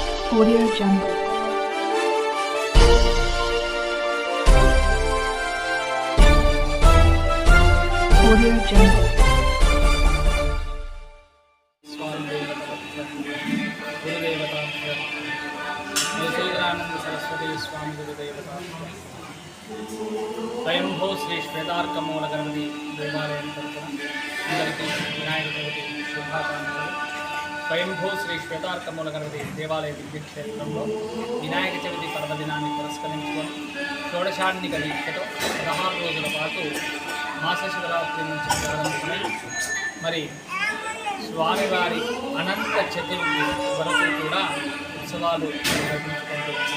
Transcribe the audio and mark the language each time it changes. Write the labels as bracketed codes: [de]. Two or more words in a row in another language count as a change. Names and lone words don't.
[en] Audio Jungle. Audio Jungle. [te] సరస్వతీ స్వామి గురుదేవత స్వయంభూ శ్రీ శ్వేతార్కమూల గణపతి దేవాలయం తరపున అందరికీ వినాయక చవితి శుభాకాంక్షలు. స్వయంభూ శ్రీ శ్వేతార్కమూల గణపతి దేవాలయ దివ్యక్షేత్రంలో వినాయక చవితి పర్వదినాన్ని పురస్కరించుకొని షోడశాన్నిక దీక్షతో 16 రోజుల పాటు మాస శివరాత్రి నుంచి ప్రారంభమై మరి స్వామివారి అనంత చతుర్థి వరకు కూడా ఉత్సవాలు నిర్వహించుకుంటున్నాము.